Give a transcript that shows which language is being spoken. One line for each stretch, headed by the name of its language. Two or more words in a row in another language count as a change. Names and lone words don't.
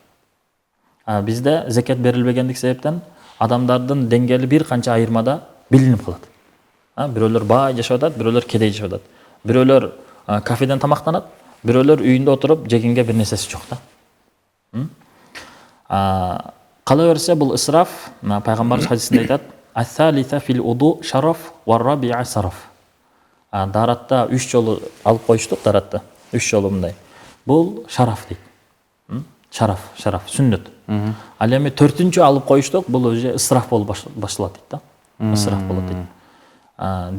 Kyrgyz: Бизде закет берилбегендик себептен адамдардын деңгээли бир канча айырмада билинип калат. Бирөөлөр бай жашап атат, бирөөлөр кедей жашап атат. Бирөөлөр кафеден тамактанат, бирөөлөр үйүндө отуруп жегенге бир нерсеси жок да. Кала берсе бул ысраф, пайгамбарыбыз хадисинде айтат:
Arabic: "الثالثة في الوضوء شرف والرابعة سرف."
Kyrgyz: Даратта 3 жолу алып коюштук, даратта 3 жолу мындай. Бул шараф дейт. Шараф, сүннөт. Ал эми 4-чү алып коюштук, бул өзү ысраф болуп башталат дейт да. Ысраф болот дейт.